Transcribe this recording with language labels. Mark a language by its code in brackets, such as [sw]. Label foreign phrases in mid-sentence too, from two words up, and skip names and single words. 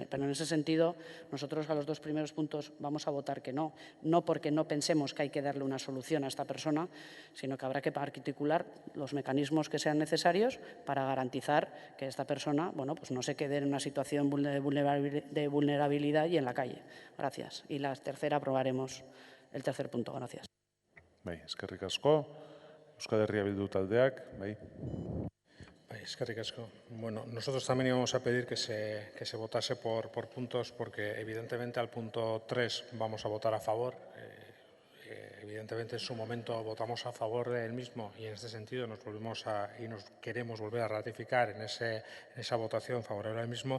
[es] Pero en ese sentido, nosotros a los 2 primeros puntos vamos a votar que no, no porque no pensemos que hay que darle una solución a esta persona, sino que habrá que articular los mecanismos que sean necesarios para garantizar que esta persona pues no se quede en una situación de vulnerabilidad y en la calle. Gracias. Y la tercera aprobaremos el 3er punto. Gracias. [eu] Bai, eskerrik asko. Euskal Herria Bildu taldeak, bai. Eskerrik asko. [es] Bueno, nosotros también íbamos a pedir que se votase por puntos porque evidentemente al punto 3 vamos a votar a favor. Evidentemente en su momento votamos a favor del mismo y en este sentido nos queremos volver a ratificar en esa votación favorable al mismo.